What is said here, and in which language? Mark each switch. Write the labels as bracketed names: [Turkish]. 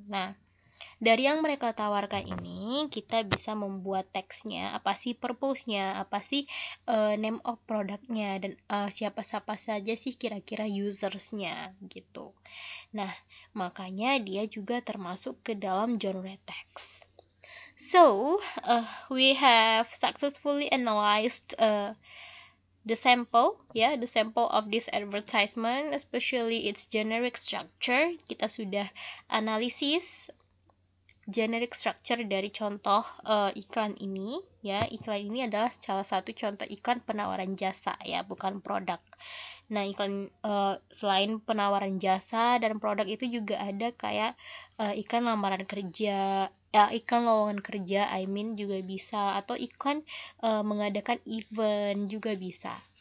[Indonesian] Nah, dari yang mereka tawarkan ini, kita bisa membuat teksnya, apa sih purpose-nya, apa sih name of produknya, dan siapa-siapa saja sih kira-kira users-nya gitu. Nah, makanya dia juga termasuk ke dalam genre text. [English] So, we have successfully analyzed the sample of this advertisement, especially its generic structure. [Indonesian] Kita sudah analisis generic structure dari contoh iklan ini ya. Iklan ini adalah salah satu contoh iklan penawaran jasa ya, bukan produk. Nah, iklan selain penawaran jasa dan produk itu juga ada kayak iklan lamaran kerja, iklan lowongan kerja, juga bisa, atau iklan mengadakan event juga bisa.